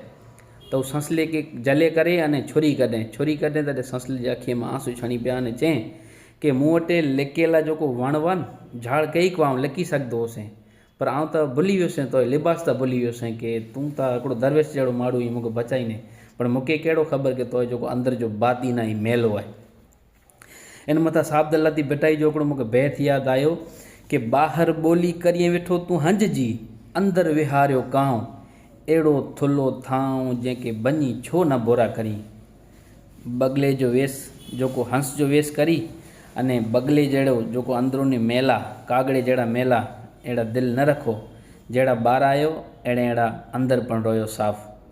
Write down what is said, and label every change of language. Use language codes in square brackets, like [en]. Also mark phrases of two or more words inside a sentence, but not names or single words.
[sd] तो संसले के जले करे अने छुरी कढे तॾहिं संसले जी अखीअ में आंसू छणी पिया अने चई कि मूं वटि लिकियल जेको वण वन झाड़ कई को आउं लिकी सघंदो हुअसि, पर आउं त भुली वियुसि, तो लिबास त भुली वियुसि कि तूं त हिकिड़ो दरवेश जहिड़ो माण्हू ई मूंखे बचाईने, पर मूंखे कहिड़ो ख़बर कि तो जेको अंदरि जो बातीन ऐं मेलो आहे। इन मथां साहब लती बिटाई जो हिकिड़ो मूंखे बैत यादि आयो कि ॿाहिरि ॿोली करीं वेठो तूं हंज जी, अंदरि विहारियो कांव, अहिड़ो थुल्हो थाऊं जंहिंखे बञी छो न बोरा करी। बगले जो वेस जेको हंस जो वेस करी अने बगले जहिड़ो जेको अंदरूनी मेला, कागड़े जहिड़ा मेला अहिड़ा दिलि न रखो, जहिड़ा ॿाहिरि आयो अहिड़ा अंदरि पण रहियो साफ़।